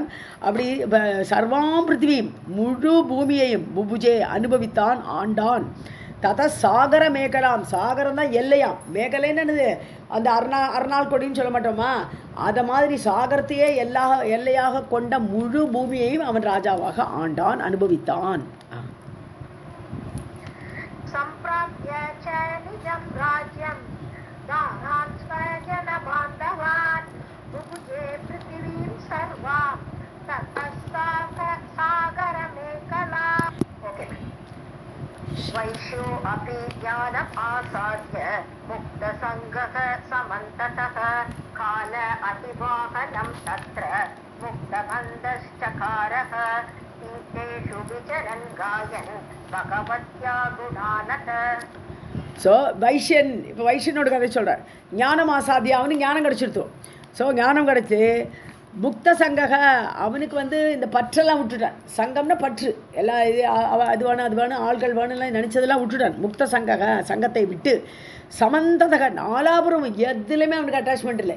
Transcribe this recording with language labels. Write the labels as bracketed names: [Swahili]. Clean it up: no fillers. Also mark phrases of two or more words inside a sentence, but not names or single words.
[Tamil] அப்படி [Sanskrit] सर्वां पृथिवीम् [Tamil] முழு பூமியையும் புபுஜே அனுபவித்தான், ஆண்டான். [Sanskrit] ततः सागर मेखलाम् [Tamil] சாகரம் தான் எல்லையாம், மேகலைன்னு என்னது அந்த அர்நாள் கொடின்னு சொல்ல மாட்டோமா, அதை மாதிரி சாகரத்தையே எல்லையாக கொண்ட முழு பூமியையும் அவன் ராஜாவாக ஆண்டான், அனுபவித்தான். [Sanskrit] सम्प्राप्य च निजं राज्यं दारान् स्वजनबान्धवान् बुभुजे पृथिवीं सर्वां ततः सागरमेकलाम्. वैश्यो अपि ज्ञानम् आसाद्य मुक्तसङ्गः समन्ततः काल अतिवाहनं तत्र मुक्तबन्धश्चकारः तीर्थेषु विचरन् गायन् भगवत्या गुणानत. [Tamil] ஸோ இப்போ வைஷ்யனோட கதை சொல்கிறார். [Sanskrit] ज्ञानम् आसाद्य [Tamil] அவனுக்கு ஞானம் கிடச்சிருத்தோம். ஸோ ஞானம் கிடச்சி [Sanskrit] मुक्त सङ्गः [Tamil] அவனுக்கு வந்து இந்த பற்றெல்லாம் விட்டுட்டான். சங்கம்னா பற்று, எல்லாம் இது அது வேணும் அது வேணும் ஆள்கள் வேணும்லாம் நினச்சதெல்லாம் விட்டுட்டான். [Sanskrit] मुक्त सङ्गः [Tamil] சங்கத்தை விட்டு சமந்ததக நாலாபுரம் எதுலையுமே அவனுக்கு அட்டாச்மெண்ட் இல்லை.